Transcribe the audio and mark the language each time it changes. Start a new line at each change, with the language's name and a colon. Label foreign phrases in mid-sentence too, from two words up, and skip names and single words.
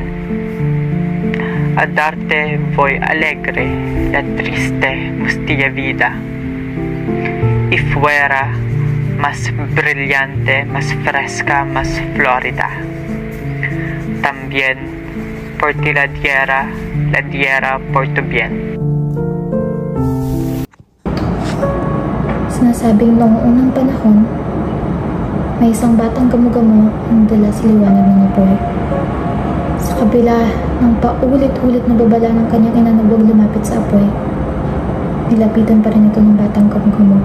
Spanish: A darte voy alegre la triste mustia vida. Y fuera más brillante, más fresca, más florida. También por ti la diera por tu bien.
Filipino: Sinasabing noong unang panahon, may isang batang gamo-gamo ang dala sa liwanag ng apoy. Sa kabila ng paulit-ulit na babala ng kanyang ina na huwag lumapit sa apoy, nilapitan pa rin ito ng batang gamo-gamo.